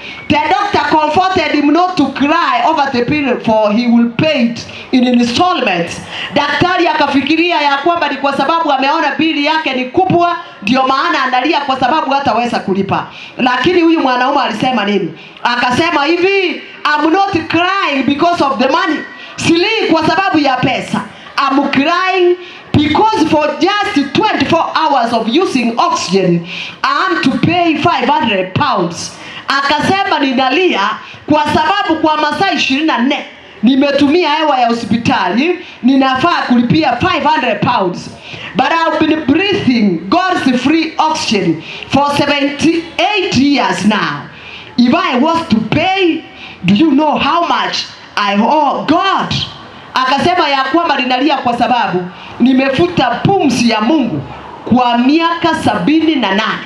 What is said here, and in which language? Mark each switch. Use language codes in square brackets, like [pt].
[en] The doctor comforted him not to cry over the bill, for he will pay it in installments. [sw] Daktari akafikiria ya kwamba ni kwa sababu ameona bili yake ni kubwa ndio maana analia kwa sababu hataweza kulipa. Lakini huyu mwanaume alisema nini? Akasema hivi, [en] I'm not crying because of the money. [sw] Silii kwa sababu ya pesa. [en] I'm crying because for just 24 hours of using oxygen, I'm to pay 500 pounds. [sw] Akasema ninalia kwa sababu kwa masaa 24 nimetumia hewa ya hospitali, ninafaa kulipia 500 pounds. [en] But I've been breathing God's free oxygen for 78 years now. If I was to pay, do you know how much I owe God? [sw] Akasema ya kwamba ninalia kwa sababu nimefuta pumzi ya Mungu kwa miaka 78.